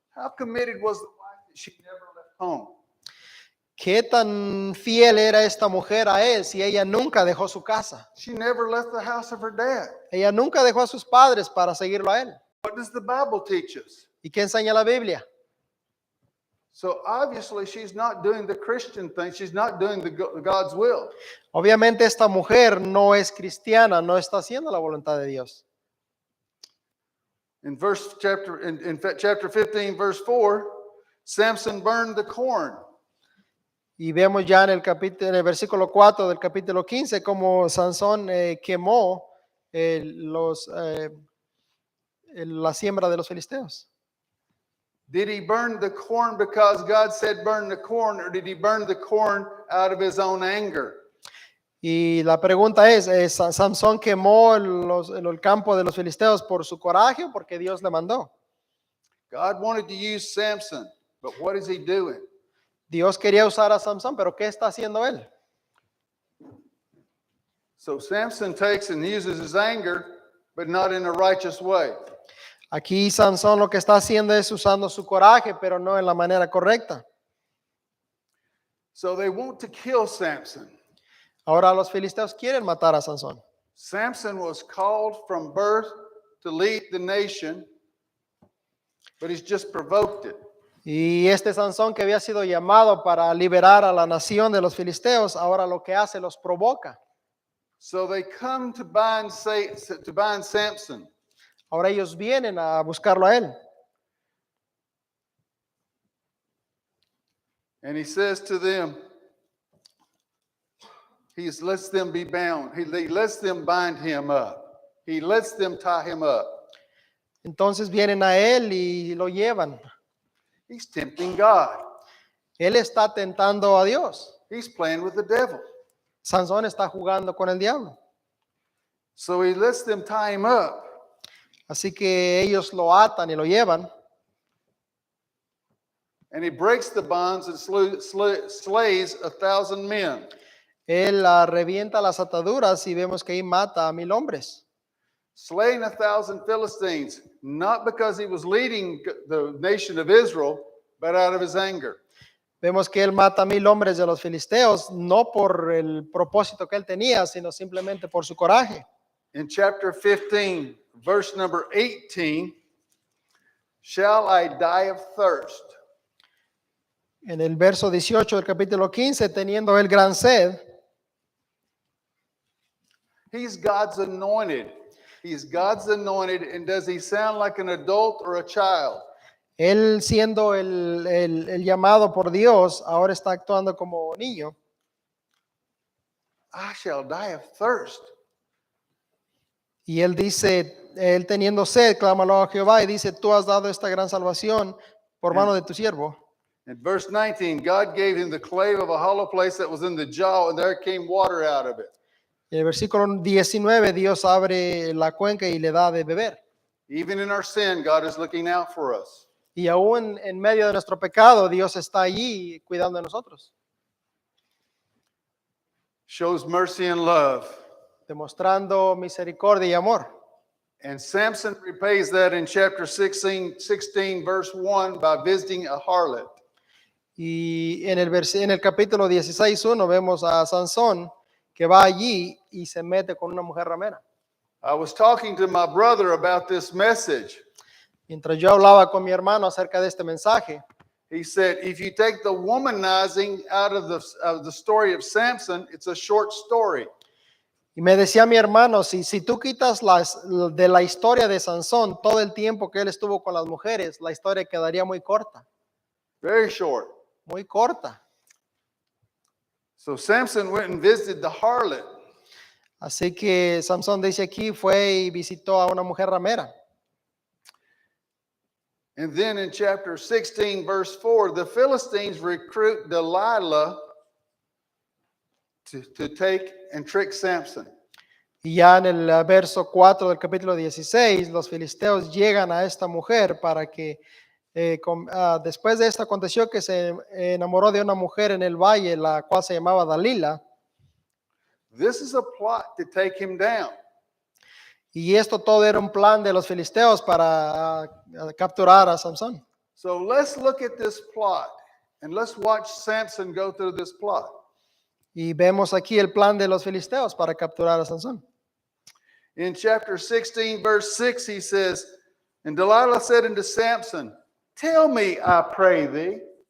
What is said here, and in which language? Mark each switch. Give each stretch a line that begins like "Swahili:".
English: How committed was the wife that she never left home?
Spanish: ¿Qué tan fiel era esta mujer a él si ella nunca dejó su casa?
English: She never left the house of her dad.
Spanish: Ella nunca dejó a sus padres para seguirlo a él.
English: What does the Bible teach us?
Spanish: ¿Y qué enseña la Biblia?
English: So obviously she's not doing the Christian thing. She's not doing God's will.
Spanish: Obviamente esta mujer no es cristiana, no está haciendo la voluntad de Dios.
English: In chapter 15, verse 4, Samson burned the corn.
Spanish: Y vemos ya en el versículo 4 del capítulo 15 cómo Sansón quemó la siembra de los filisteos.
English: Did he burn the corn because God said burn the corn, or did he burn the corn out of his own anger?
Spanish: Y la pregunta es, ¿Sansón quemó el campo de los filisteos por su coraje o porque Dios le mandó?
English: God wanted to use Samson, but what is he doing?
Spanish: Dios quería usar a Sansón, pero ¿qué está haciendo él?
English: So Samson takes and uses his anger, but not in a righteous way.
Spanish: Aquí Sansón lo que está haciendo es usando su coraje, pero no en la manera correcta.
English: So they want to kill Samson.
Spanish: Ahora los filisteos quieren matar a Sansón.
English: Samson was called from birth to lead the nation, but he's just provoked it.
Spanish: Y este Sansón que había sido llamado para liberar a la nación de los filisteos, ahora lo que hace los provoca.
English: So they come to bind Samson.
Spanish: Ahora ellos vienen a buscarlo a él.
English: And he says to them, he lets them be bound. He lets them bind him up. He lets them tie him up.
Spanish: Entonces vienen a él y lo llevan.
English: He's tempting God.
Spanish: Él está tentando a Dios.
English: He's playing with the devil.
Spanish: Sansón está jugando con el diablo.
English: So he lets them tie him up.
Spanish: Así que ellos lo atan y lo llevan.
English: And he breaks the bonds and slays 1,000 men.
Spanish: Él revienta las ataduras y vemos que ahí mata a 1,000 hombres.
English: Slaying 1,000 Philistines, not because he was leading the nation of Israel, but out of his anger.
Spanish: Vemos que él mata a 1,000 hombres de los filisteos, no por el propósito que él tenía, sino simplemente por su coraje.
English: In chapter 15, verse number 18, shall I die of thirst?
Spanish: En el verso 18 del capítulo 15, teniendo él gran sed,
English: He's God's anointed. He's God's anointed, and does he sound like an adult or a child?
Spanish: él siendo el llamado por Dios, ahora está actuando como niño.
English: I shall die of thirst.
Spanish: Y él dice, él teniendo sed, clámalo a Jehová y dice, tú has dado esta gran salvación por mano de tu siervo.
English: In verse 19, God gave him the clave of a hollow place that was in the jaw, and there came water out of it.
Spanish: En el versículo 19, Dios abre la cuenca y le da de beber.
English: Even in our sin, God is looking out for us.
Spanish: Y aún en medio de nuestro pecado, Dios está allí cuidando de nosotros,
English: Shows mercy and love.
Spanish: demostrando misericordia y amor.
English: And Samson repays that in chapter 16 verse 1 by visiting a harlot.
Spanish: Y en el capítulo 16:1 vemos a Sansón que va allí y se mete con una mujer ramera.
English: I was talking to my brother about this message.
Spanish: Mientras yo hablaba con mi hermano acerca de este mensaje,
English: He said, if you take the womanizing out of the story of Samson, it's a short story.
Spanish: y me decía mi hermano, si tú quitas de la historia de Sansón todo el tiempo que él estuvo con las mujeres, la historia quedaría muy corta,
English: Very short.
Spanish: muy corta.
English: So Samson went and visited the harlot.
Spanish: Así que Sansón dice aquí, fue y visitó a una mujer ramera.
English: And then in chapter 16, verse 4, the Philistines recruit Delilah to take and trick Samson.
Spanish: Y ya en el verso 4 del capítulo 16, los filisteos llegan a esta mujer para que, después de esto aconteció que se enamoró de una mujer en el valle, la cual se llamaba Dalila.
English: This is a plot to take him down.
Spanish: Y esto todo era un plan de los filisteos para capturar a Sansón.
English: So let's look at this plot and let's watch Samson go through this plot.
Spanish: Y vemos aquí el plan de los filisteos para capturar a Sansón.
English: In chapter 16, verse 6, he says, and Delilah said unto Samson, tell me, I pray thee.